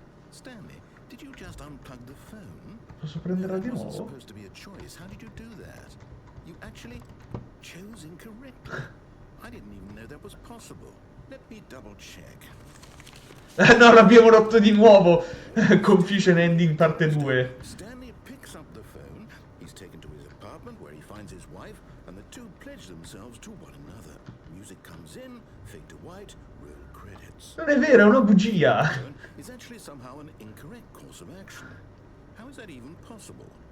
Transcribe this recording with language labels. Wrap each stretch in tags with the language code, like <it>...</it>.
<en>Stanley, did you just unplug the phone?</en> <it>Posso prenderla di</it> <en>It wasn't</en> <it>nuovo?</it> <en>supposed to be a choice. How did you do that? You actually chose incorrectly. I didn't even know that was possible. Let me double check.</en> <it>No, l'abbiamo rotto di nuovo. Confusion Ending parte 2.</it> <en>Stanley picks up the phone. He's taken to his apartment where he finds his wife, and the two pledge themselves to one another. Music comes in, fade to white, roll credits.</en> <it>Non è vero, è una bugia.</it> <en>Is actually somehow an incorrect course of action. How is that even possible?</en>